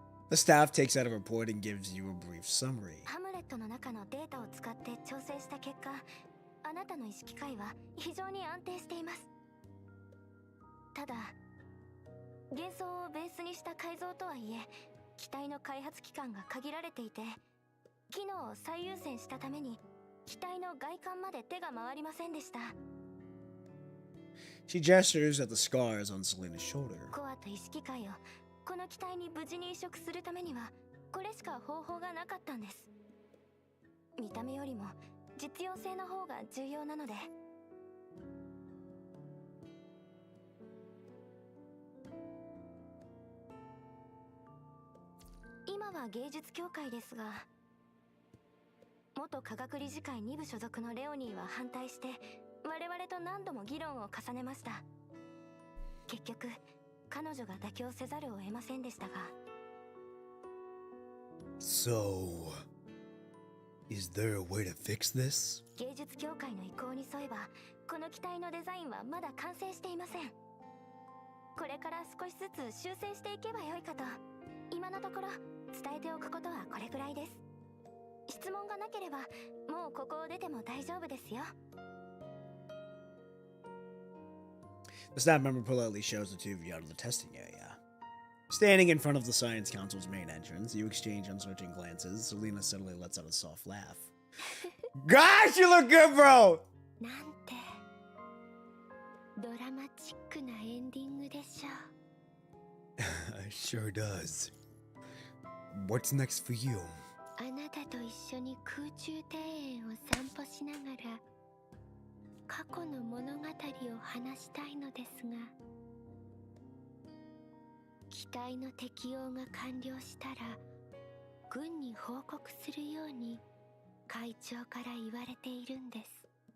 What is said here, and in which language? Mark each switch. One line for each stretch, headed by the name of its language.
English: The staff takes out a report and gives you a brief summary.
Japanese: ハムレットの中のデータを使って調整した結果、あなたの意識界は非常に安定しています。ただ、幻想をベースにした改造とはいえ、機体の開発期間が限られていて、機能を最優先したために機体の外観まで手が回りませんでした。
English: She gestures at the scars on Selena's shoulder.
Japanese: コアと意識界をこの機体に無事に移植するためにはこれしか方法がなかったんです。見た目よりも実用性の方が重要なので。今は芸術協会ですが、元科学理事会2部所属のレオニーは反対して我々と何度も議論を重ねました。結局彼女が妥協せざるを得ませんでしたが。
English: So, is there a way to fix this?
Japanese: 芸術協会の意向に沿えばこの機体のデザインはまだ完成していません。これから少しずつ修正していけばよいかと。今のところ伝えておくことはこれぐらいです。質問がなければもうここを出ても大丈夫ですよ。
English: The staff member politely shows the two of you out of the testing area. Standing in front of the Science Council's main entrance, you exchange uncertain glances. Selena suddenly lets out a soft laugh. Gosh, you look good, bro!
Japanese: なんてドラマチックなエンディングでしょう。
English: It sure does. What's next for you?
Japanese: あなたと一緒に空中庭園を散歩しながら過去の物語を話したいのですが、機体の適用が完了したら軍に報告するように会長から言われているんです。